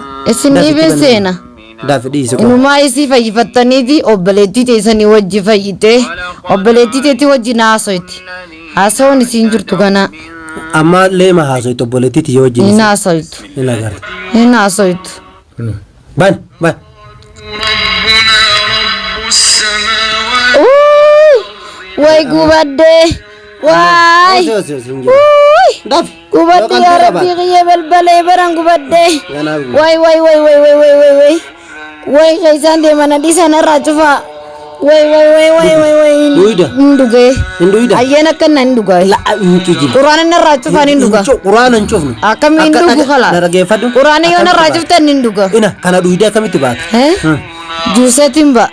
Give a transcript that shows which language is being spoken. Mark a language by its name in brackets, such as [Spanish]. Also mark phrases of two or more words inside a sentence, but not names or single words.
[Oromo] Isinii bee seena. Daafi dhiise kun. Inumaa isii fayyifattaniiti obboleettii teessanii wajji fayyite. Obboleettii teetti wajji naasoyti. Haasawoon isiin jirtu gana. Amma leema haasoytu obboleettii tiyya wajji. Hin haasoytu. Hin agarta. Hin haasoytu. Ban. Way gubadde Waay. Daf. Gubadde yaa rabbi qiyya balbalee baran gubadde. Waay. Waay keeysaan deeman dhiisan irraa cufaa. Waay. Ndugee. Ayyeen akka nan dhugaa. Quraana narraa cufaan hin dhugaa. Quraana hin cufnu. Akkamiin dhugu kala. Narageeffadhu. Quraana yoo narraa cuftan hin dhugaa. Ina kana dhuydee akkamitti baata? Juuseetiin ba.